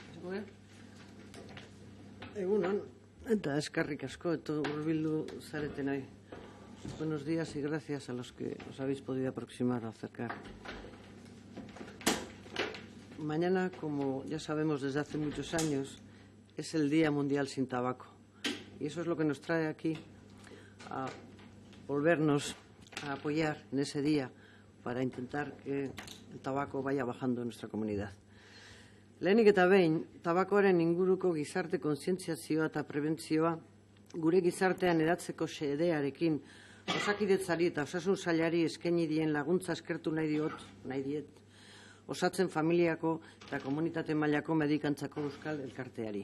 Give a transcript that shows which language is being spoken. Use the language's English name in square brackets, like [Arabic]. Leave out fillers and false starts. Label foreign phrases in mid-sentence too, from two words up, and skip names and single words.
[Basque] Egunon, eta eskerrik asko, eta hurbildu zaretenoi. [Spanish] Buenos días y gracias a los que os habéis podido aproximar o acercar. Mañana, como ya sabemos desde hace muchos años, es el Día Mundial sin Tabaco. Y eso es lo que nos trae aquí a volvernos a apoyar en ese día para intentar que el tabaco vaya bajando en nuestra comunidad. [Basque] Lehenik eta behin, tabakoaren inguruko gizarte kontzientziazioa eta prebentzioa gure gizartean edatzeko xedearekin Osakidetzari eta Osasun Sailari eskaini dien laguntza eskertu nahi diet, osatzen familiako eta komunitate mailako medikantzako euskal elkarteari.